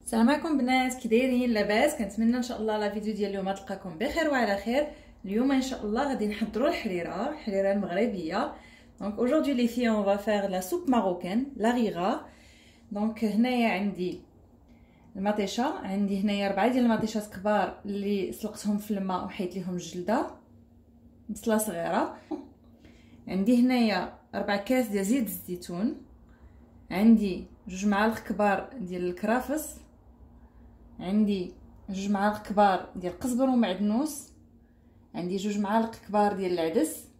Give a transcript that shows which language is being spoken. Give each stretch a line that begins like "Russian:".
Arabic: السلام عليكم بنات، كي دايرين؟ لاباس؟ كنتمنى ان شاء الله لا فيديو ديال اليوم تلقاكم بخير وعلى خير. اليوم ان شاء الله غادي نحضروا الحريره المغربيه.
French: دونك aujourd'hui les filles on va faire la soupe marocaine la rira.
Arabic: دونك هنايا عندي المطيشه، عندي هنايا 4 ديال المطيشات كبار اللي سلقتهم في الماء وحيت ليهم الجلده، بصله صغيره. عندي هنايا 4 كاس ديال زيت الزيتون، عندي 2 معالق كبار ديال الكرافس، عندي 2 معالق كبار ديال القزبر ومعدنوس، عندي 2 معالق كبار ديال العدس.